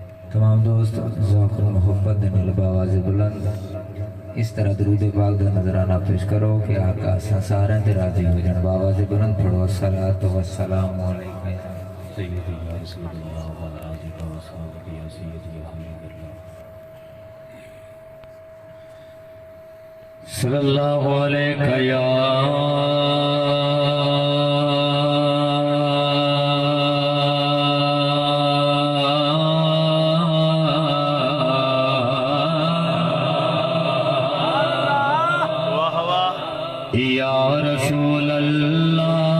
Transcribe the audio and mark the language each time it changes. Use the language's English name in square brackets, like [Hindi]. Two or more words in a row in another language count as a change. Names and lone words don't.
[Punjabi] تمام دوست ذوق اور محبت دے نال آواز بلند اس طرح درود پاک دا نذرانہ پیش کرو کہ آقا سارے تے راضی ہو جان. آواز بلند پڑھو [Arabic] الصلاة والسلام عليك يا سيدي يا رسول الله وعلى آله وصحبه يا سيدي يا حبيب الله صلى الله عليك يا يا رسول الله